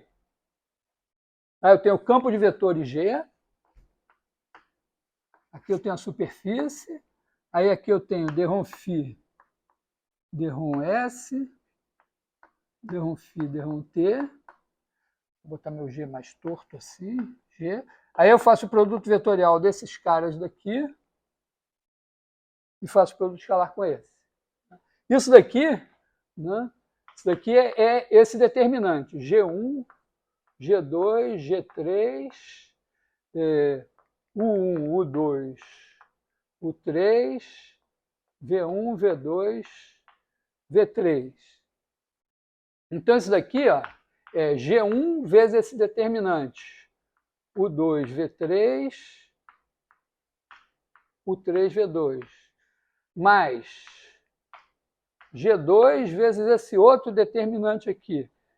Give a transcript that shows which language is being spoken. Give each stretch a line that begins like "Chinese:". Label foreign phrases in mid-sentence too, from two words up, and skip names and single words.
Portuguese: Aí eu tenho o campo de vetores G, aqui eu tenho a superfície, aí aqui eu tenho derrom φ, derrom S, derrom φ, derrom T. Vou botar meu G mais torto assim, G. Aí eu faço o produto vetorial desses caras daqui e faço o produto escalar com esse. Isso daqui, né? Isso daqui é esse determinante, G1, G2, G3, U1, U2, U3, V1, V2, V3. Então, isso daqui ó, é G1 vezes esse determinante, U2, V3, U3, V2, mais G2 vezes esse outro determinante aqui.